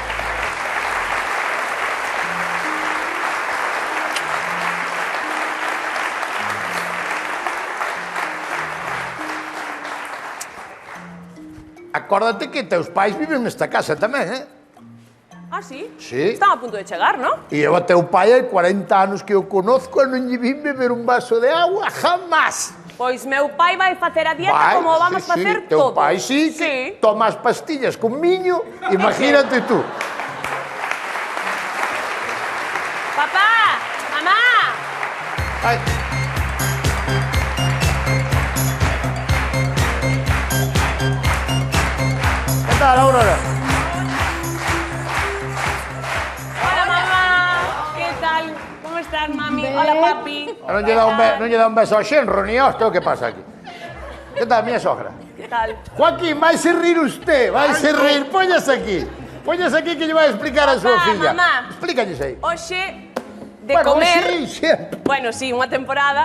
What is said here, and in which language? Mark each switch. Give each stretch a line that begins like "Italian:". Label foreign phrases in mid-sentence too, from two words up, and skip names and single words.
Galician: Acórdate que teus pais viven nesta casa tamén, Ah, sí? Sí. Están a punto de chegar, ¿no? E eu a teu pai hai 40 anos que eu conozco e non lle vin beber un vaso de agua jamás. Pois meu pai vai facer a dieta Vai, como vamos sí, facer sí. Teu todos. pai sí, que toma as pastillas con miño,
Spanish: imagínate tú.
Galician: Papá, mamá, Ai. Que tal, Aurora?
Spanish: hola mamá, ¿qué tal? ¿Cómo estás, mami? Hola, papi.
Galician: Non lle dá un beso ao xenro,
Spanish: ni hostia,
Galician: o que pasa aquí? Que tal, miña sogra?
Spanish: ¿Qué tal?
Galician: Joaquín, vaise rir usted, vaise rir. Póñase aquí que lle vai explicar a súa Papá, filla. mamá. Explícalles aí. Hoxe, de Bueno, comer... sí, sempre. Bueno, sí, unha temporada.